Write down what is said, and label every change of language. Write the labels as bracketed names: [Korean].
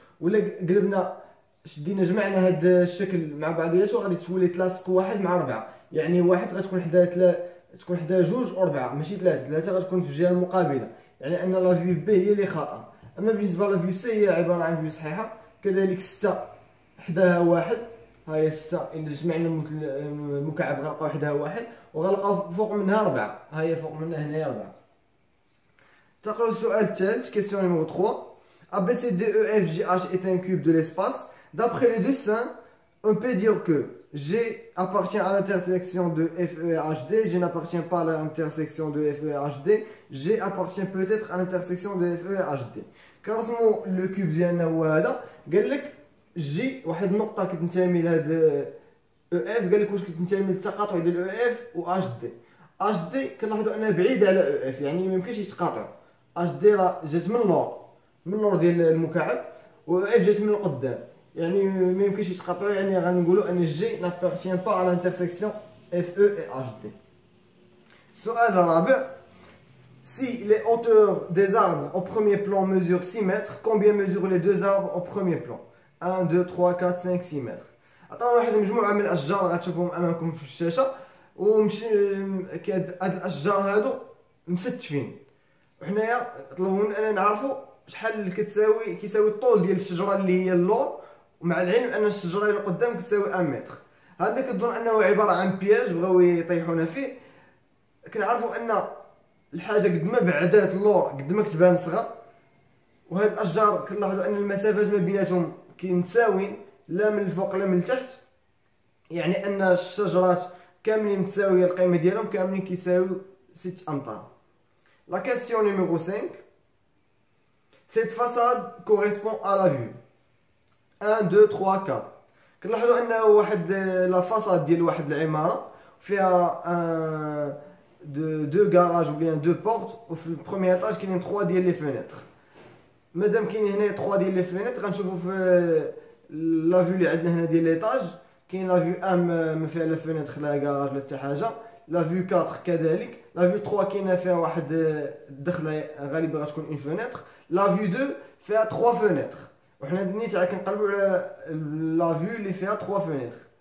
[Arabic] ولا قلبنا شدينا جمعنا هاد الشكل مع بعضياته غادي تولي تلاصق 1 مع 4، يعني واحد غتكون حداها تكون حداها 2 و4 ماشي 3 غتكون في الجهه المقابله، يعني ان لا فيو بي هي اللي خطا. اما بالنسبه لا فيو سي هي عباره عن فيو صحيحه. كذلك 6 حداها 1، ها هي 6 اللي جمعنا المكعب غنلقاو حداها 1، وغنلقاو فوق منها 4، ها هي فوق منها هنايا 4. تقرأ السؤال الثالث. [French] Question numéro 3. ABCDEFGH est un cube de l'espace. D'après le dessin, on peut dire que G appartient à l'intersection de FE et HD, G n'appartient pas à l'intersection de FE et HD, G appartient peut-être à l'intersection de FE et HD. [Arabic] كنرسموا لو كوب ديالنا هو هذا. قال لك جي واحد النقطه كتنتمي لهاد او اف، قال لك واش كتنتمي للتقاطع ديال او اف و اش دي. اش دي كنلاحظوا انها بعيده على او اف، يعني ما يمكنش يتقاطعوا. اش دي راه جات من اللور ديال المكعب، و اف جات من القدام، يعني ما يمكنش يتقاطعوا، يعني غنقولوا ان جي [French] n'appartient pas à l'intersection FE et HD. [Arabic] السؤال الرابع. [French] Si les hauteurs des arbres au premier plan mesurent 6 mètres, combien mesurent les deux arbres au premier plan؟ 1 2 3 4 5 6 متر. [Arabic] عطاونا واحد المجموعه من الاشجار غتشوفوهم امامكم في الشاشه، ومشي هاد الاشجار هادو مستفين، وحنايا طلبوا مننا نعرفوا شحال كيساوي الطول ديال الشجره اللي هي اللور، ومع العلم ان الشجره اللي قدام كتساوي 1 متر. هذا كتظن انه عباره عن بياج بغاو يطيحونا فيه. كنعرفوا ان الحاجه قد ما بعدات اللور قد ما كتبان صغر، وهاد الاشجار كنلاحظوا ان المسافات ما بيناتهم متساويين، لا من الفوق لا من التحت، يعني ان الشجرات كاملين متساويه القيمه ديالهم، كاملين كيساويو 6 امتار. [French] La question numéro 5. Cette façade correspond à la vue 1 2 3 4. [Arabic] كنلاحظوا انه واحد لا فاصاد ديال واحد العماره فيها دو كراج [French] ou bien [Arabic] دو بورت، وفي البروميير ايطاج كاينين 3 ديال لي فينيتر. مادام كاين هنا 3 ديال لي فينيتر غنشوفوا في لا فيو اللي عندنا هنا ديال ليطاج كاين لا فيو ام ما فيها لا فينيتر لا كراج لا حتى حاجه، لا فيو 4 كذلك، لا فيو 3 كاينه فيها واحد الدخله غالبا غتكون اون فينيتر، لا فيو 2 فيها 3 فينيتر، وحنا نيت كنقلبوا على لا فيو اللي فيها 3 فينيتر.